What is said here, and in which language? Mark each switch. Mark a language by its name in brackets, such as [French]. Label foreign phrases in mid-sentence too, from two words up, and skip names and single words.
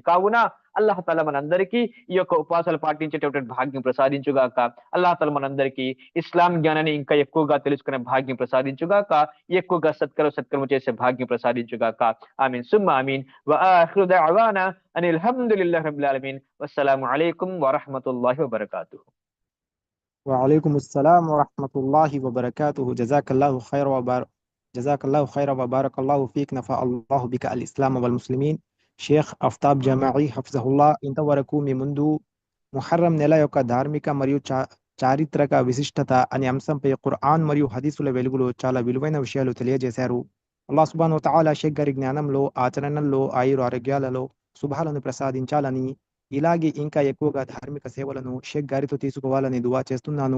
[Telugu] కావున [Arabic] الله تعالى [Telugu] మనందరికీ ఈ యొక్క ఉపాసాలు పాటించేటటువంటి భాగ్యం ప్రసాదించుగాక. [Arabic] الله تعالى [Telugu] మనందరికీ ఇస్లాం జ్ఞానాన్ని ఇంకా ఎక్కువగా తెలుసుకునే భాగ్యం ప్రసాదించుగాక. ఎక్కువగా సత్కర్మ చేసే భాగ్యం ప్రసాదించుగాక. [Arabic] آمين ثم آمين. وآخر دعوانا أن الحمد لله رب العالمين. والسلام عليكم ورحمة الله وبركاته. وعليكم السلام ورحمة الله وبركاته. جزاك الله خيرا وبارك الله فيك. نفع الله بك الإسلام والمسلمين. [Telugu] షేఖ్ అఫ్తాబ్ జమాయి హఫ్జహుల్లా ఇంతవరకు మీ ముందు ముహర్రం నెల యొక్క ధార్మిక మరియు చారిత్రక విశిష్టత అనే అంశంపై ఖుర్ఆన్ మరియు హదీసుల వెలుగులో చాలా విలువైన విషయాలు తెలియజేశారు. [Arabic] الله سبحانه وتعالى [Telugu] షేఖ్ గారి జ్ఞానంలో, ఆచరణల్లో, ఆరోగ్యాలలో శుభాలను ప్రసాదించాలని, ఇలాగే ఇంకా ఎక్కువగా ధార్మిక సేవలను షేఖ్ గారితో తీసుకోవాలని దువా చేస్తున్నాను.